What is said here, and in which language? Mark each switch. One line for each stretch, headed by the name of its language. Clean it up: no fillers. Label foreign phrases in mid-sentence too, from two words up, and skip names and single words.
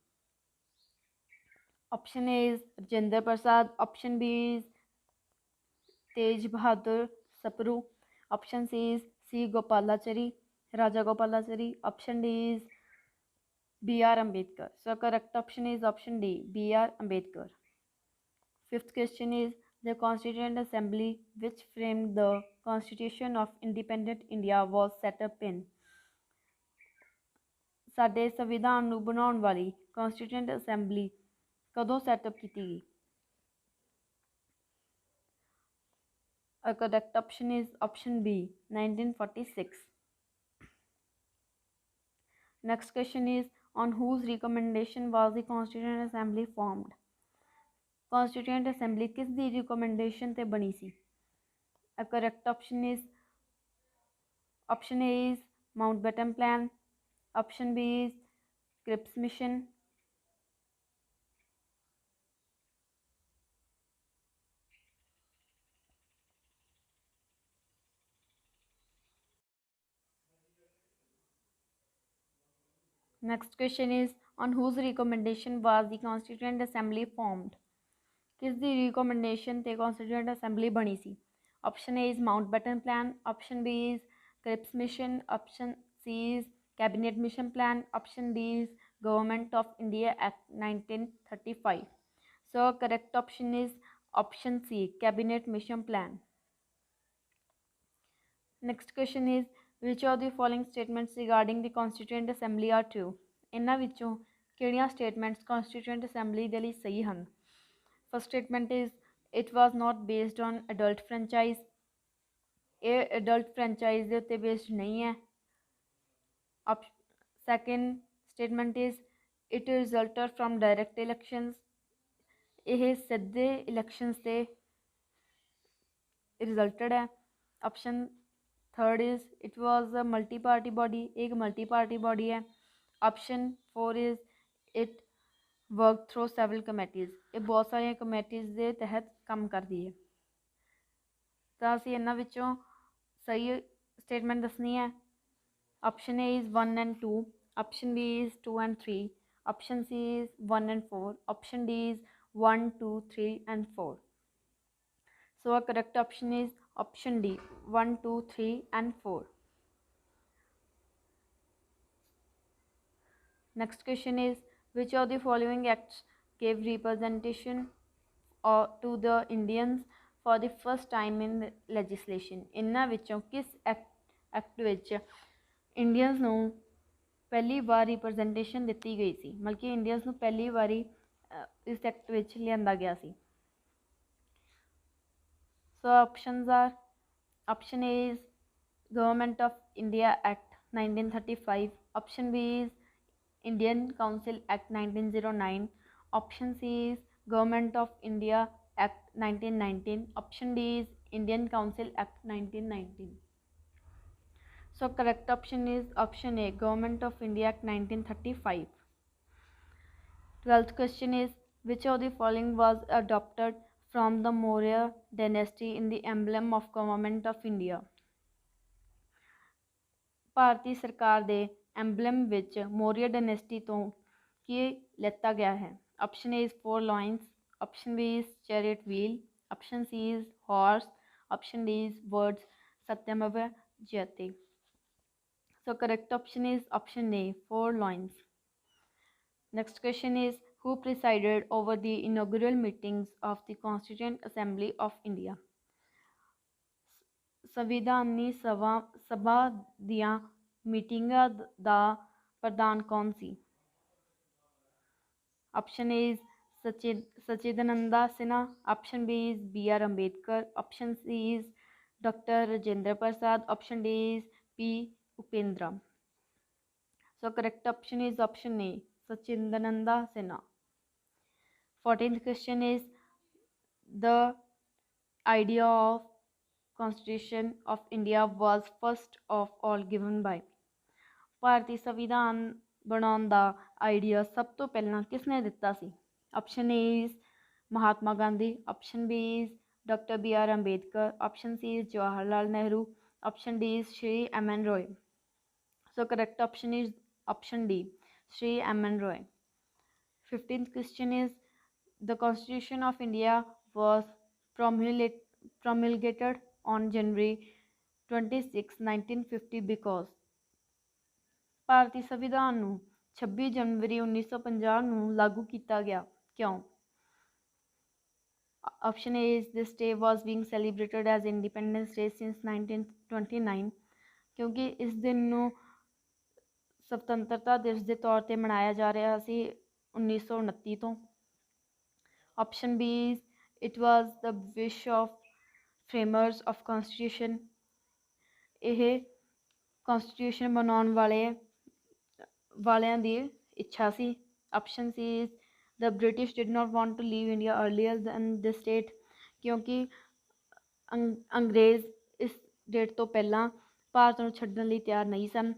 English: Option A is Rajendra Prasad, option B is Tej Bahadur Sapru, option C is C Gopalachari Raja Gopalachari, option D is B.R. Ambedkar. So correct option is option D, B.R. Ambedkar. Fifth question is the Constituent Assembly which framed the Constitution of Independent India was set up in.
Punjabi: ਸਾਡੇ ਸੰਵਿਧਾਨ ਨੂੰ ਬਣਾਉਣ ਵਾਲੀ
English: Constituent Assembly
Punjabi: ਕਦੋਂ ਸੈਟਅਪ ਕੀਤੀ ਗਈ?
English: A correct option is option B, 1946. Next question is on whose recommendation was the Constituent Assembly formed? Constituent Assembly
Punjabi: किस दी recommendation ते बनी सी?
English: A correct option is option A is Mountbatten Plan, option B is Cripps Mission, next question is on whose recommendation was the Constituent Assembly formed?
Punjabi: किस दी recommendation ते
English: Constituent Assembly
Punjabi: ਬਣੀ ਸੀ?
English: Option A is Mountbatten Plan, option B is Cripps Mission, option C is Cabinet Mission Plan, option D is Government of India Act 1935. So correct option is option C, Cabinet Mission Plan. Next question is which of the following statements regarding the Constituent Assembly are true?
Punjabi: ਇਹਨਾਂ ਵਿੱਚੋਂ ਕਿਹੜੀਆਂ statements
English: Constituent Assembly
Punjabi: ਦੇ ਲਈ ਸਹੀ ਹਨ?
English: First statement is it was not based on adult franchise.
Punjabi: ਇਹ
English: adult franchise
Punjabi: ਦੇ ਉੱਤੇ based ਨਹੀਂ ਹੈ.
English: Second statement is it resulted from direct elections.
Punjabi: ਇਹ ਸਿੱਧੇ elections ਤੇ resulted ਹੈ.
English: Option third is it was a multi-party body. एक multi-party body है. Option 4 is it worked through several committees.
Punjabi: ਇਹ ਬਹੁਤ ਸਾਰੀਆਂ committees ਦੇ ਤਹਿਤ ਕੰਮ ਕਰਦੀ ਹੈ. ਤਾਂ ਅਸੀਂ ਇਹਨਾਂ ਵਿੱਚੋਂ ਸਹੀ statement ਦੱਸਣੀ ਹੈ.
English: Option A is 1 and 2, option B is 2 and 3, option C is 1 and 4, option D is 1, 2, 3 and 4. So our correct option is option D, 1, 2, 3 and 4. Next question is, which of the following acts gave representation to the Indians for the first time in legislation?
Punjabi: ਇਨ੍ਹਾਂ ਵਿਚੋਂ ਕਿਸ ਐਕਟ ਵਿਚ ਇੰਡੀਅਨਸ ਨੂੰ ਪਹਿਲੀ ਵਾਰ ਰਿਪਰੈਜ਼ੈਂਟੇਸ਼ਨ ਦਿੱਤੀ ਗਈ ਸੀ, ਮਤਲਬ ਕਿ ਇੰਡੀਅਨਸ ਨੂੰ ਪਹਿਲੀ ਵਾਰੀ ਇਸ ਐਕਟ ਵਿੱਚ ਲਿਆਂਦਾ ਗਿਆ ਸੀ?
English: So options are, option A is Government of India Act 1935, option B is Indian Council Act 1909, option C is Government of India Act 1919, option D is Indian Council Act 1919. So correct option is option A, Government of India Act 1935. 12th question is, which of the following was adopted from the Maurya dynasty in the emblem of Government of India?
Punjabi: ਭਾਰਤੀ ਸਰਕਾਰ ਦੇ ਐਂਬਲਮ ਵਿੱਚ ਮੌਰੀਆ ਡਾਇਨੈਸਟੀ ਤੋਂ ਕੀ ਲਿੱਤਾ ਗਿਆ ਹੈ?
English: option A is 4 lions, option B is chariot wheel, option C is horse, option D is words
Sanskrit: सत्यमेव जयते.
English: So correct option is option A, 4 lines. Next question is, who presided over the inaugural meetings of the Constituent Assembly of India?
Punjabi: ਸੰਵਿਧਾਨੀ ਸਭਾ ਦੀਆਂ ਮੀਟਿੰਗਾਂ ਦਾ ਪ੍ਰਧਾਨ ਕੌਣ ਸੀ?
English: option A is Sachidananda Sinha, option B is BR Ambedkar, option C is Doctor Rajendra Prasad, option D is P Upendra. So correct option is option A, Sachidananda Sinha. 14th question is, the idea of Constitution of India was first of all given by?
Punjabi: ਭਾਰਤੀ ਸੰਵਿਧਾਨ ਬਣਾਉਣ ਦਾ ਆਈਡੀਆ ਸਭ ਤੋਂ ਪਹਿਲਾਂ ਕਿਸਨੇ ਦਿੱਤਾ ਸੀ?
English: option A is Mahatma Gandhi, option B is Doctor BR Ambedkar, option C is Jawaharlal Nehru, option D is Shri MN Roy. So correct option is option D, Shri MN Roy. 15th question is, the Constitution of India was promulgated on January 26, 1950 because?
Punjabi: ਭਾਰਤੀ ਸੰਵਿਧਾਨ ਨੂੰ 26 ਜਨਵਰੀ 1950 ਨੂੰ ਲਾਗੂ ਕੀਤਾ ਗਿਆ, ਕਿਉਂ?
English: Option A is this day was being celebrated as Independence Day since 1929,
Hindi: क्योंकि इस दिन
Punjabi: ਨੂੰ ਸੁਤੰਤਰਤਾ ਦਿਵਸ ਦੇ ਤੌਰ ਤੇ ਮਨਾਇਆ ਜਾ ਰਿਹਾ ਸੀ 1929 ਤੋਂ.
English: Option B is it was the wish of framers of constitution,
Punjabi: ਇਹ constitution ਬਣਾਉਣ ਵਾਲਿਆਂ ਦੀ ਇੱਛਾ ਸੀ.
English: Option C is the British did not want to leave India earlier than this date,
Punjabi: ਕਿਉਂਕਿ ਅੰਗਰੇਜ਼ ਇਸ ਡੇਟ ਤੋਂ ਪਹਿਲਾਂ ਭਾਰਤ ਨੂੰ ਛੱਡਣ ਲਈ ਤਿਆਰ ਨਹੀਂ ਸਨ.